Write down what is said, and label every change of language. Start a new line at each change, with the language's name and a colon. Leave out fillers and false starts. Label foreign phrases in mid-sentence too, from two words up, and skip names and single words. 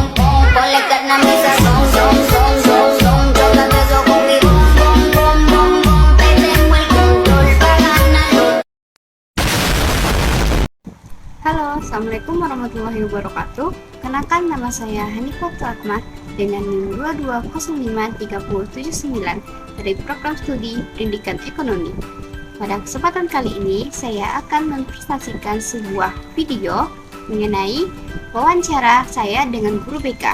Spanish: pom, ponle carne a mi sazón, son son son son, tócate eso conmigo, bom bom bom bom, te tengo el control para ganarlo.
Arabic: Halo, السلام عليكم ورحمة الله وبركاته.
Indonesian: Kenalkan, nama saya Hanifah Tuatmah dengan NIM 22053079 dari program studi Pendidikan Ekonomi. Pada kesempatan kali ini, saya akan mempresentasikan sebuah video mengenai wawancara saya dengan guru BK.